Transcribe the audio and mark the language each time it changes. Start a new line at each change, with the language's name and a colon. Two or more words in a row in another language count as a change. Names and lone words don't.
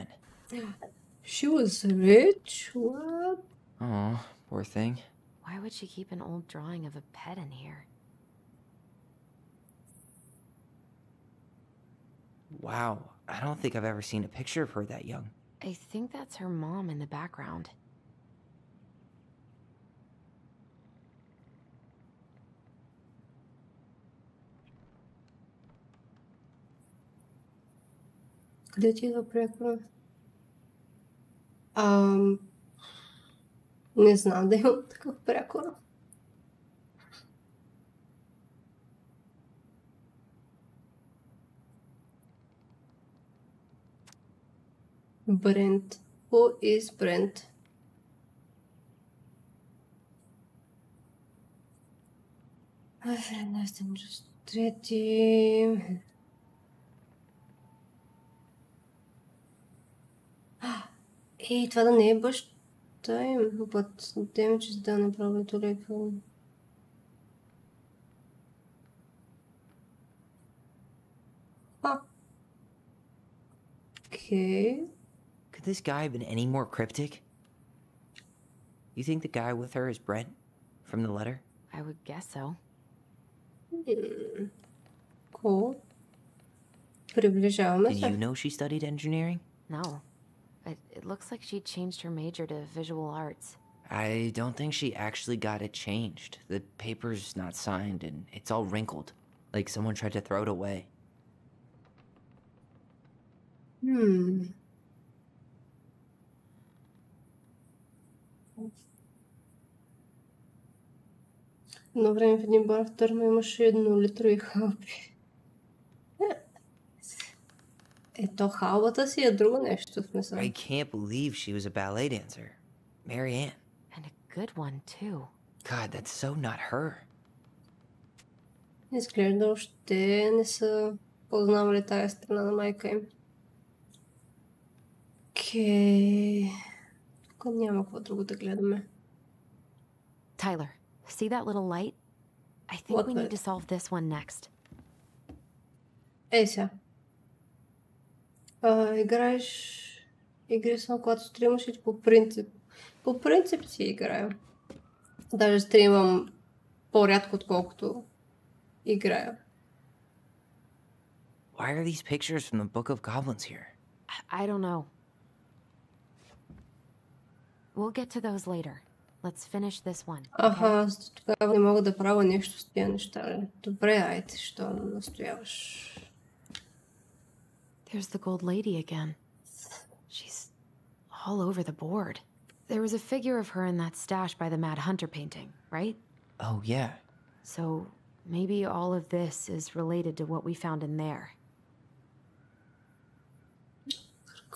English: She was rich? What? Oh, poor thing. Why would she keep an old drawing of a pet in here? Wow, I don't think I've ever seen a picture of her that young. I think that's her mom in the background.
Bulgarian: Къде ти идва прякора? Не знам да имам такъв прякор.
English: Brent. Who is Brent?
Bulgarian: Трети. Ей, това да не е баща им.
English: But damage is done probably to like... Okay. Could this guy have been any more cryptic? You think the guy with her is Brent? From the letter? I would guess so.
Bulgarian: Cool. Приближаваме
English: Did
Bulgarian: се.
English: you know she studied engineering? No. It looks like she changed her major to visual arts. I don't think she actually got it changed. The paper's not signed and it's all wrinkled. Like someone tried to throw it away.
Bulgarian: Едно време в един бар в Търно имаше 1-литрови халби. Ето халбата си е друго нещо в смисъл.
English: I can't believe she was a ballet dancer. Marianne. And a good one, too. God, that's so not her.
Bulgarian: Изглежда още не са познавали тая страна на майка им. Окей. Тук няма какво друго да гледаме.
English: Tyler, see that little light? I think What we need light? to solve this one next.
Bulgarian: Ей сега. Играеш игри само когато стримаш или по принцип? По принцип си играя. Даже стримам по-рядко, отколкото играя.
English: Why are these pictures from the Book of Goblins here? I don't know. We'll get to those later. Let's finish this one.
Bulgarian: Аха, тогава не мога да правя нещо с тия неща. Добре, айде, що настояваш.
English: There's the gold lady again. She's all over the board. There was a figure of her in that stash by the Mad Hunter painting, right? Oh, yeah. So maybe all of this is related to what we found in there.